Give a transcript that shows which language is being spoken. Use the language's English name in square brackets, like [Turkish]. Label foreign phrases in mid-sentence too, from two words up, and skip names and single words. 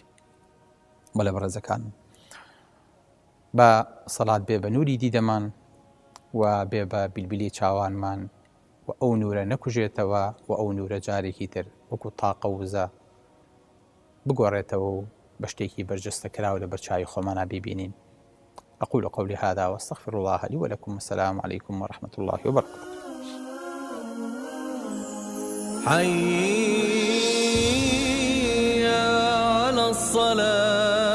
[Central Kurdish] بەڵێ بەڕێزەکانم، بە سەڵات بێ بە نوری دیدەمان و بێ بە بیلبیلی چاوانمان و ئەو نورە نەکوژێتەوە و ئەو نورە جارێکی تر وەکو تاقە وزە بگۆڕێتەوە و بە شتێکی بەرجەستە کراوە لە بەرچاوی خۆمانە ببینین. [Arabic] أقول قولي هذا واستغفر الله لي ولكم، والسلام عليكم ورحمة الله وبركاته. حي على الصلاة.